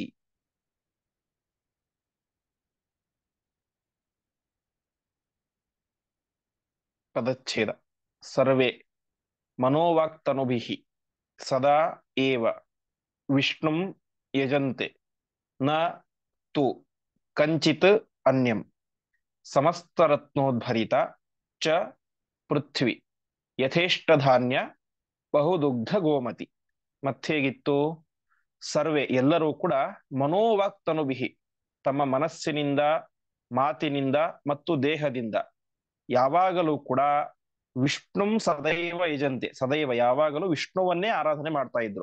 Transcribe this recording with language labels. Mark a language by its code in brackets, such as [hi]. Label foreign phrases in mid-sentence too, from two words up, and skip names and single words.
[sa] ಪದಚ್ಛೇದ ಸರ್ವೇ ಮನೋವಾಕ್ತನುಭಿಃ ಸದಾ ಏವ ವಿಷ್ಣುಂ ಯಜಂತೆ ನ ತು ಕಂಚಿತ್ ಅನ್ಯಂ ಸಮಸ್ತರತ್ನೋದ್ಭರಿತ ಚ ಪೃಥ್ವಿ ಯಥೇಷ್ಟಧಾನ್ಯ ಬಹುದುಗ್ಧ ಗೋಮತಿ. [kn] ಮತ್ತೇಗಿತ್ತು? [sa] ಸರ್ವೇ [kn] ಎಲ್ಲರೂ ಕೂಡ ಮನೋವಾಕ್ತನುಭಿಃ ತಮ್ಮ ಮನಸ್ಸಿನಿಂದ, ಮಾತಿನಿಂದ ಮತ್ತು ದೇಹದಿಂದ ಯಾವಾಗಲೂ ಕೂಡ [sa] ವಿಷ್ಣುಂ ಸದೈವ ಯಜಂತೆ, [kn] ಸದೈವ ಯಾವಾಗಲೂ ವಿಷ್ಣುವನ್ನೇ ಆರಾಧನೆ ಮಾಡ್ತಾ ಇದ್ರು.